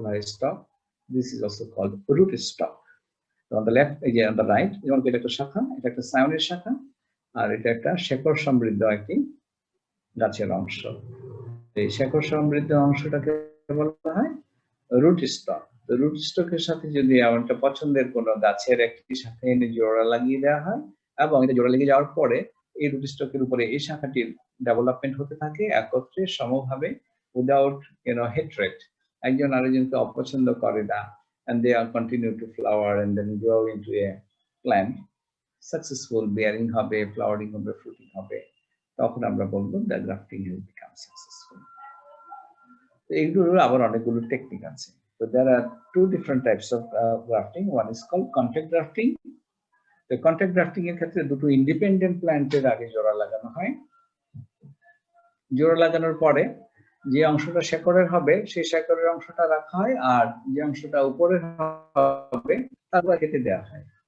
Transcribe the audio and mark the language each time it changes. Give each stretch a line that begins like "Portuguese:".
English: Stock, this is also called root stock. So on the left, on the right,
Bangla: যেমন এটা একটা শাখা, এটা একটা সায়নের শাখা, আর এটা একটা শেকড় সমৃদ্ধ একটি গাছের অংশ। এই শেকড় সমৃদ্ধ অংশটাকে বলা হয় রুট স্টক। তো রুট স্টকের সাথে যদি একটা পছন্দের কোনো গাছের একটি শাখা এনে জোড়া লাগিয়ে দেওয়া হয় এবং এটা জোড়া লেগে যাওয়ার পরে এই রুট স্টকের উপরে এই শাখাটির ডেভেলপমেন্ট হতে থাকে একত্রে সমভাবে,
English: without hatred,
Bangla: একজন আরেকজনকে অপছন্দ করে না,
English: and they are continue to flower and then grow into a plant,
Bangla: successful bearing হবে, flowering হবে, fruiting হবে, তখন আমরা বলবো
English: the grafting has become successful.
Bangla: তো এইগুলোর আবার অনেকগুলো টেকনিক আছে।
English: So there are two different types of grafting. One is called contact grafting.
Bangla: The contact grafting এর ক্ষেত্রে দুটো ইন্ডিপেন্ডেন্ট প্ল্যান্টের আগে জোড়া লাগানো হয়। জোড়া লাগানোর পরে যে অংশটা শেকড়ের হবে সেই শেকড়ের অংশটা রাখা হয়, আর যে অংশটা উপরের হবে তারপর কেটে দেওয়া হয়।